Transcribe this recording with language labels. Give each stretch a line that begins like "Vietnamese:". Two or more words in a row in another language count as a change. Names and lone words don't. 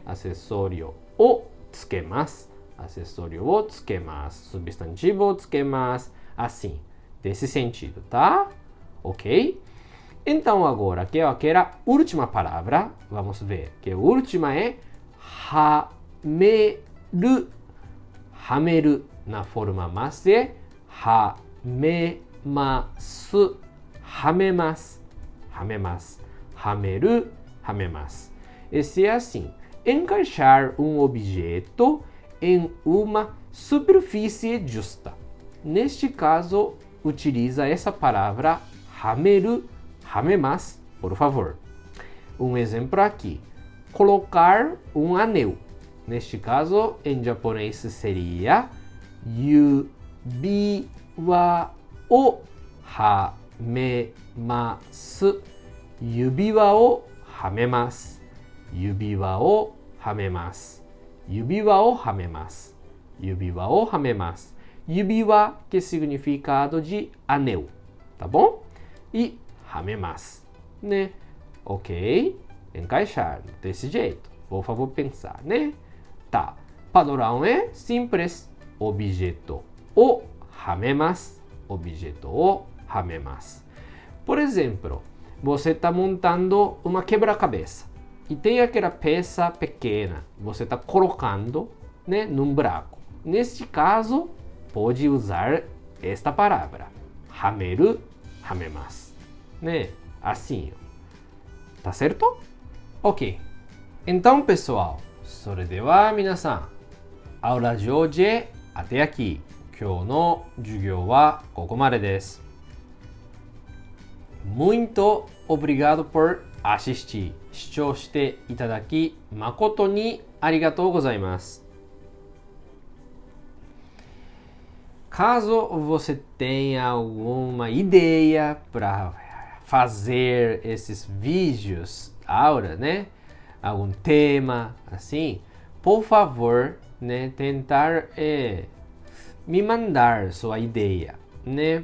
Portuguese: Acessório
Japanese: を付けます,
Portuguese: acessório
Japanese: を付けます,
Portuguese: substantivo
Japanese: を付けます,
Portuguese: assim, desse sentido, tá? Ok? Então agora, que é aquela última palavra, vamos ver, que a última é hameru. Hameru na forma mas é hamemasu.
Japanese: はめます。はめます。はめる. Hamemasu.
Portuguese: Esse é assim, encaixar um objeto em uma superfície justa. Neste caso, utiliza essa palavra
Japanese: はめる、はめます,
Portuguese: por favor. Um exemplo aqui, colocar um anel. Neste caso, em japonês seria
Japanese: 指輪をはめます. 指輪をはめます。指輪をはめます. 指輪をはめます。指輪をはめます. 指輪,
Portuguese: que significado de anel, tá bom? E hamemasu, né? Ok? Encaixar desse jeito. Por favor, pensar, né? Tá. Padrão é simples. Objeto
Japanese: をはめます. Objeto をはめます.
Portuguese: Por exemplo, você está montando uma quebra-cabeça e tem aquela peça pequena. Você está colocando, né, num buraco. Neste caso, pode usar esta palavra.
Japanese: はめる、はめます.
Portuguese: Né? Assim. Tá certo? Ok. Então, pessoal,
Japanese: それでは皆さん、アウラジオジェアテヤキ、今日の授業はここまでです。
Portuguese: Muito obrigado por assistir.
Japanese: 視聴していただき誠にありがとうございます。
Portuguese: Caso você tenha alguma ideia para fazer esses vídeos agora, né? Algum tema assim, por favor, né? Tentar me mandar sua ideia, né?